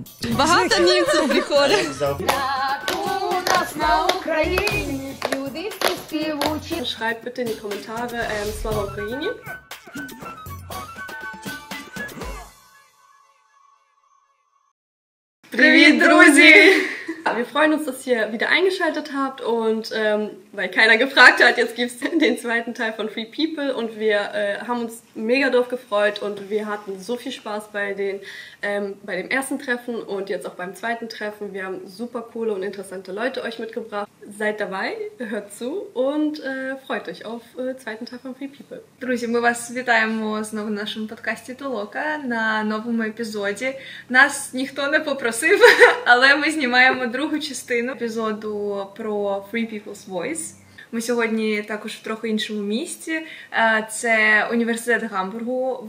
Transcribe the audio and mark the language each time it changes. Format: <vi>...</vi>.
<uk>Багато німців приходить. У нас на Україні люди всі співучі.</uk> <de>Schreibt bitte in die Kommentare Slava Ukraini.</de> <uk>Привет, друзі!</uk> <de>Wir freuen uns, dass ihr wieder eingeschaltet habt und weil keiner gefragt hat, jetzt gibt es den zweiten Teil von Free People und wir haben uns mega drauf gefreut und wir hatten so viel Spaß bei dem ersten Treffen und jetzt auch beim zweiten Treffen. Wir haben super coole und interessante Leute euch mitgebracht. Seid dabei, hört zu und freut euch auf zweiten Teil von Free People.</de> <uk>Друзі, ми вас вітаємо знову на нашому подкасті Толока на новому епізоді. Нас ніхто не попросив, але ми знімаємо другу частину епізоду про Free People's Voice. Ми сьогодні також в трохи іншому місці. Це університет Гамбургу.</uk>